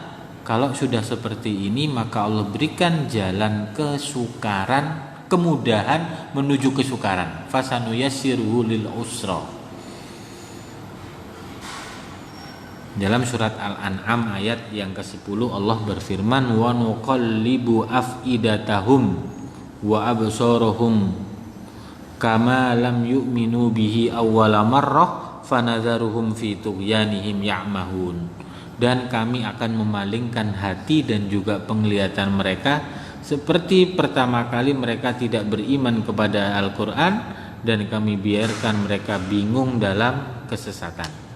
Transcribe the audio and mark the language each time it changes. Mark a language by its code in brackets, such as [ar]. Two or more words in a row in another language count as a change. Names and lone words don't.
[id] Kalau sudah seperti ini maka Allah berikan jalan kesukaran, kemudahan menuju kesukaran. [ar] فسنيسره للعسرى. [id] Dalam surat Al-An'am ayat yang ke-10 Allah berfirman, [ar] ونقلب أفئدتهم وأبصارهم كما لم يؤمنوا به أول مرة فنذرهم في طغيانهم يعمهون. [id] Dan kami akan memalingkan hati dan juga penglihatan mereka seperti pertama kali mereka tidak beriman kepada Al-Quran, dan kami biarkan mereka bingung dalam kesesatan.